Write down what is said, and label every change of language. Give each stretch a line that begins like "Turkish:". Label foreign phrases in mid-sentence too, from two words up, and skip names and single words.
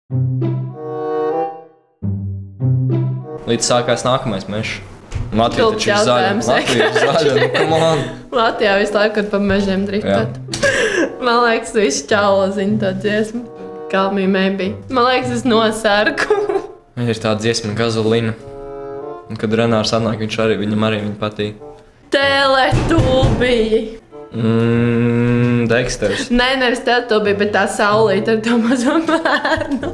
Latvian: Līdz sākās nākamais mežs. Latvija taču ir zaļa. Jautājums. Latvija ir zaļa,
English: come on.
Latvian: Latvijā visu laiku ir pa mežiem driftot. Man liekas, visu čaula zina to dziesmu. Call me maybe. Man liekas, es nosarku. Ir tā dziesma Gazolina. Un kad Renārs atnāk, viņam arī viņa patīk. Teletubiji. Deksters. Nē, nevis teletubiji, bet tā saulīte ar to mazo bērnu.